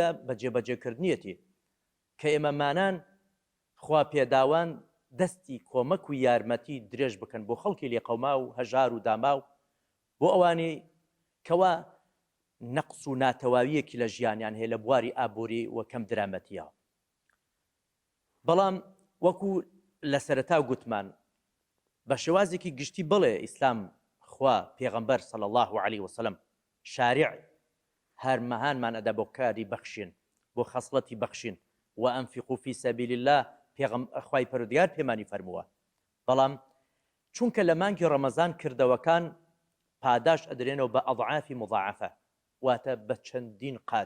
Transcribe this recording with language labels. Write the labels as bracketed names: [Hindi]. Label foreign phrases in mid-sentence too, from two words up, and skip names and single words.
[Central Kurdish] بە جێبەجێکردنیەتی کە ئێمەمانان خوا پێداوان دەستی کۆمەک و یارمەتی درێژ بکەن بۆ خەڵکی لێقەوما و هەژار و داماو، بۆ ئەوانەی کەوا نەقس و ناتەواویەکی لە ژیانیان هەیە لە بواری ئابووری و کەم درامەتیەوە. بەڵام وەکو لە سەرەتا گوتمان بە شێوازێکی گشتی بڵێ ئیسلام خوا پێغەمبەر [Arabic] صلی الله عليه وسلم [Central Kurdish] شارع هەرمەهانمان ئەدا بۆ کاری بەخشین، بۆ خەسڵەتی بەخشین و [Arabic] ئەنفقوا فی سەبیل الله، [Central Kurdish] خوای پەروەردگار پێمانی فەرمووە. بەڵام چونکە لە مانگی ڕەمەزان کردەوەکان پاداش ئەدرێنەوە بە ئەضعافی مضاعفە، واتە بە چەندین قات.